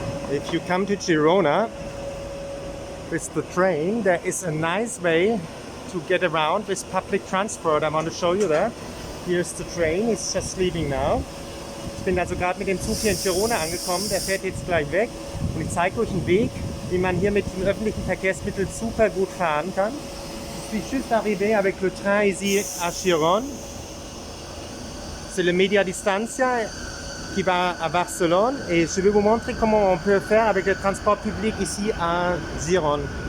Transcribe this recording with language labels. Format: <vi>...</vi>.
<en>If you come to Girona with the train, there is a nice way to get around with public transport. I want to show you that. Here's the train, it's just leaving now.</en> <de>Ich bin also gerade mit dem Zug hier in Girona angekommen, der fährt jetzt gleich weg. Und ich zeige euch einen Weg, wie man hier mit den öffentlichen Verkehrsmitteln super gut fahren kann.</de> <fr>Je suis juste arrivé avec le train ici à Gironne. C'est le Media Distancia qui va à Barcelone et je vais vous montrer comment on peut faire avec le transport public ici à Gironne.</fr>